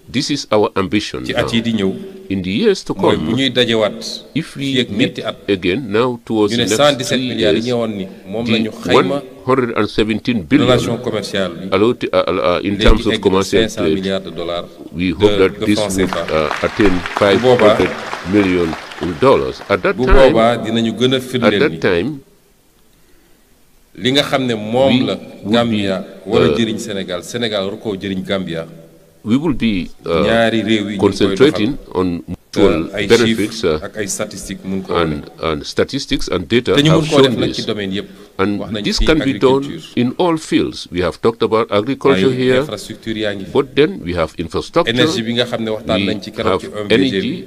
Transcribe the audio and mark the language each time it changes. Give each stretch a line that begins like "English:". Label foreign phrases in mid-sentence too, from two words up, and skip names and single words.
English: This is our ambition now. In the years to come, if we meet again now towards the next 3 years, the 117 billion in terms of commercial trade, we hope that this would attain $500 million. At that time,
Wolof: li nga xamne mom la Gambia wara jëriñ Sénégal war ko jëriñ Gambia
English: we will be concentrating on actual benefits and statistics and data have shown this. And this can be done in all fields. We have talked about agriculture here, but then we have infrastructure, we have energy.